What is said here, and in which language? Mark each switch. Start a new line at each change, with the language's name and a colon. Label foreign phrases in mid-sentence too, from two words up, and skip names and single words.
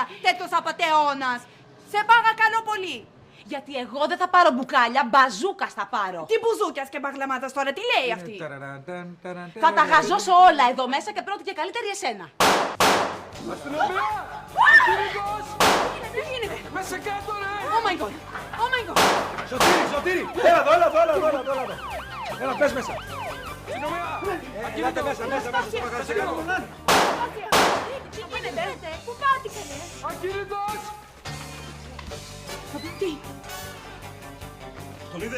Greek: Τέτοιος απατεώνας. Σε παρακαλώ πολύ. Γιατί εγώ δεν θα πάρω μπουκάλια, μπαζούκας θα πάρω. Τι μπουζούκιας και μπαγλαμάτας τώρα, τι λέει αυτή? Θα τα γαζώσω όλα εδώ μέσα και πρώτη και καλύτερη εσένα. Αστυνομία! Κύριος! Τι γίνεται? Μέσα κάτω, ρε!
English: Oh my god!
Greek: Σωτήρη! Έλα εδώ! Έλα, πες μέσα! Αστυνομία! Ελάτε μέσα, στο μαγαζί. Τι γίνεται? Πού πάτε καλέ? Ακίνητος! Τι? Τον είδες?